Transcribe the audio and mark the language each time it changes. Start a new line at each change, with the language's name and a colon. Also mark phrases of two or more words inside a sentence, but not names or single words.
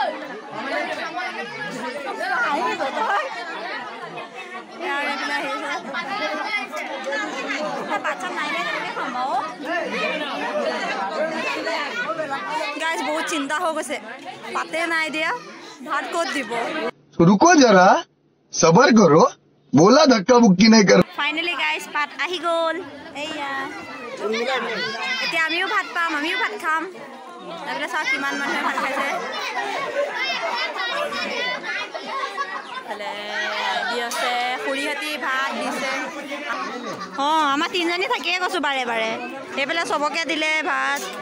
Assamese: আৰু এইফালে আহি আছে পাত চাত নাই কেনেকৈ খাম বাৰু গাইছ বহুত চিন্তা হৈ গৈছে পাতে নাই দিয়া ভাত ক'ত দিব
Hindi: रुको जरा सबर करो बोला धक्का मुक्की नहीं कर
Assamese: ফাইনেলি গাইছ পাত আহি গ'ল এইয়া এতিয়া আমিও ভাত পাম আমিও ভাত খাম তাৰপিছত চাওক কিমান মানুহে ভাত খাইছে দি আছে খুৰীহঁতি ভাত দিছে অঁ আমাৰ তিনিজনী থাকিয়ে কৈছোঁ বাৰে বাৰে সেইফালে চবকে দিলে ভাত